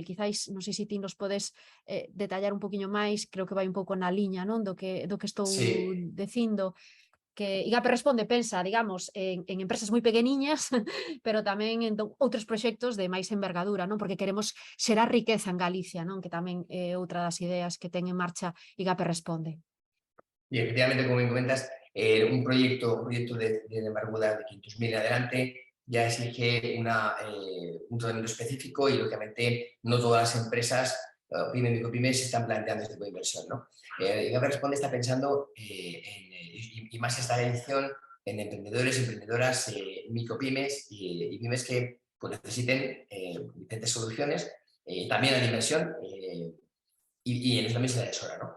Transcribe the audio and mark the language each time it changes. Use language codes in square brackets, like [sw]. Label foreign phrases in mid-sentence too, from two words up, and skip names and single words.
[gl] Quizáis, non sei se ti nos podes detallar un poquinho máis, creo que vai un pouco na liña, non, do que estou [es] Sí, [gl] dicindo, que IGAPE Responde pensa, digamos, en empresas moi pequeniñas, pero tamén en outros proxectos de máis envergadura, non? Porque queremos xerar riqueza en Galicia, non? Que tamén é outra das ideas que ten en marcha IGAPE Responde. [es] y efectivamente, como bien comentas, un proyecto de envergadura de 500.000 en adelante ya exige un tratamiento específico y, lógicamente, no todas las empresas, pymes, micropymes, se están planteando este tipo de inversión, ¿no? IGAPE Responde está pensando, y más esta edición, en emprendedores, emprendedoras, micropymes y pymes que pues, necesiten diferentes soluciones, también a la inversión, y en eso también se le asesora, ¿no?